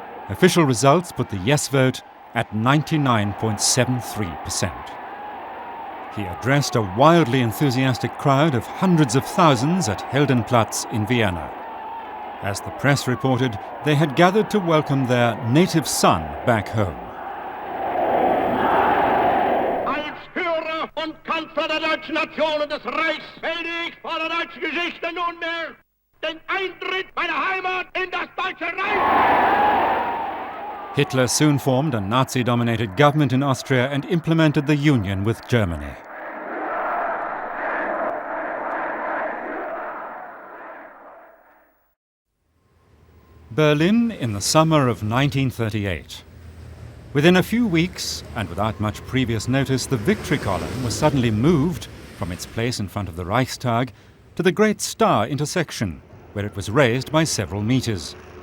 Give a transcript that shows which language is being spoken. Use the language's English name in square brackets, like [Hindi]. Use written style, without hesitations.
[English] Official results put the yes vote at 99.73%. He addressed a wildly enthusiastic crowd of hundreds of thousands at Heldenplatz in Vienna. As the press reported, they had gathered to welcome their native son back home. [German] Als Führer und Kanzler der deutschen Nation und des Reichs melde ich vor der deutschen Geschichte nunmehr den Eintritt meiner Heimat in das Deutsche Reich. [English] Hitler soon formed a Nazi-dominated government in Austria and implemented the union with Germany. Berlin in the summer of 1938. Within a few weeks, and without much previous notice, the victory column was suddenly moved from its place in front of the Reichstag to the Great Star intersection, where it was raised by several meters.